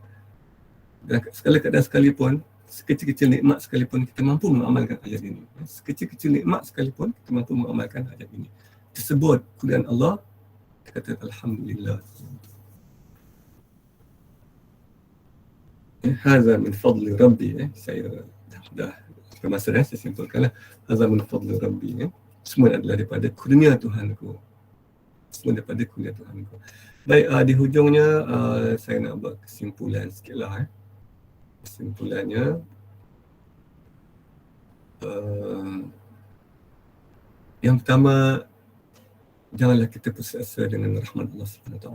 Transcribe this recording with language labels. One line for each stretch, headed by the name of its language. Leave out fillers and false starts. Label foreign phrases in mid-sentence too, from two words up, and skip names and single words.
Malay: Dan segala keadaan sekalipun, sekecil-kecil nikmat sekalipun kita mampu mengamalkan ayat ini. Sekecil-kecil nikmat sekalipun kita mampu mengamalkan ayat ini. Tersebut kurniaan Allah, kita kata Alhamdulillah.
Arabic: هذا من فضل ربي.
Malay: Saya dah masa dah saya simpulkanlah.
Arabic: هذا من فضل ربي.
Malay: Semua adalah daripada kurnia Tuhanku. Semua daripada kurnia Tuhanku. Baik, di hujungnya saya nak buat kesimpulan sikitlah. Kesimpulannya, yang pertama, janganlah kita putus asa dengan rahmat Allah SWT.